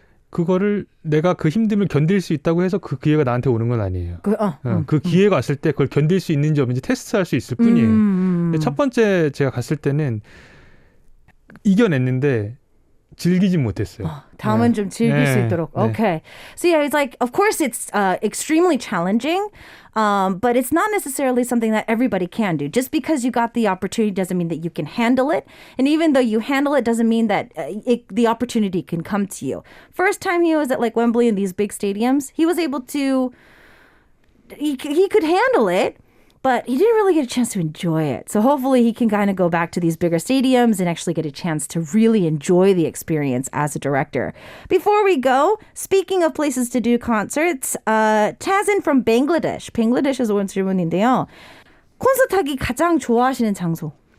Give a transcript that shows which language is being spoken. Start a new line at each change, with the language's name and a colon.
Korean: 그거를 내가 그 힘듦을 견딜 수 있다고 해서 그 기회가 나한테 오는 건 아니에요. 그 기회가 왔을 때 그걸 견딜 수 있는지 없는지 테스트할 수 있을 뿐이에요. 근데 첫 번째 제가 갔을 때는 이겨냈는데 즐기진 못했어요. 다음은 좀 즐길 수 있도록. 네.
English: Okay. So yeah, it's like, of course it's extremely challenging, but it's not necessarily something that everybody can do. Just because you got the opportunity doesn't mean that you can handle it. And even though you handle it doesn't mean that the opportunity can come to you. First time he was at like Wembley in these big stadiums, he was able to, he could handle it. But he didn't really get a chance to enjoy it. So hopefully he can kind of go back to these bigger stadiums and actually get a chance to really enjoy the experience as a director. Before we go, speaking of places to do concerts, Tazin from Bangladesh.
Korean: Bangladesh에서 온 질문인데요. 콘서트 하기 가장 좋아하시는 장소?